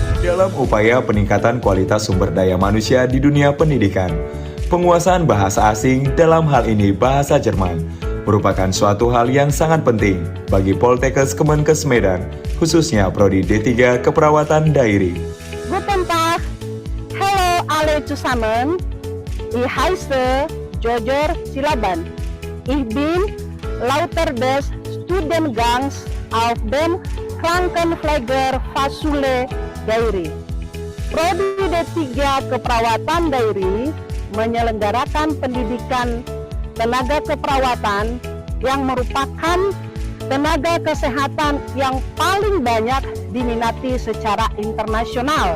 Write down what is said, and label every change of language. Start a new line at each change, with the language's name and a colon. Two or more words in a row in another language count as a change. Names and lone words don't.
Indonesian: Dalam upaya peningkatan kualitas sumber daya manusia di dunia pendidikan, penguasaan bahasa asing, dalam hal ini bahasa Jerman, merupakan suatu hal yang sangat penting bagi Poltekkes Kemenkes Medan, khususnya Prodi D3 Keperawatan Dairi.
German: Guten Tag, hallo alle zusammen. Ich heiße Jojo Silaban. Ich bin Lauter des Studiengangs auf dem Krankenpflegerfachschule Dairi.
Indonesian: Prodi D3 Keperawatan Dairi menyelenggarakan pendidikan tenaga keperawatan yang merupakan tenaga kesehatan yang paling banyak diminati secara internasional.